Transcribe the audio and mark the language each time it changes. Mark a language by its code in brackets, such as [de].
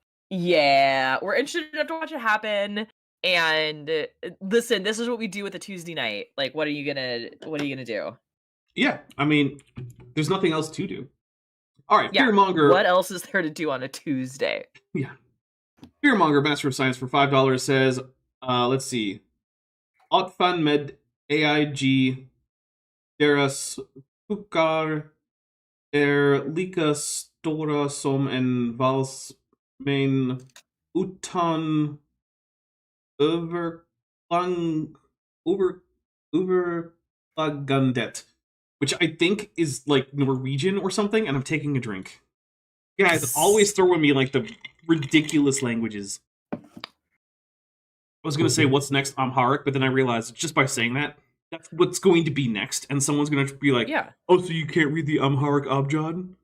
[en] Yeah, we're interested enough to watch it happen. And listen, this is what we do with a Tuesday night. Like, what are you gonna do? Yeah, I mean, there's nothing else to do. All right, Fearmonger. What else is there to do on a Tuesday? Yeah. Fearmonger, Master of Science for $5 says, let's see. [sv] Otfan med AIG deras hukar lika stora som en vals men utan överklagandet. [en] Which I think is, like, Norwegian or something, and I'm taking a drink. Guys, always throwing me, like, the ridiculous languages. I was going to say, what's next, Amharic, but then I realized, just by saying that, that's what's going to be next, and someone's going to be like, oh, so you can't read the Amharic Abjad?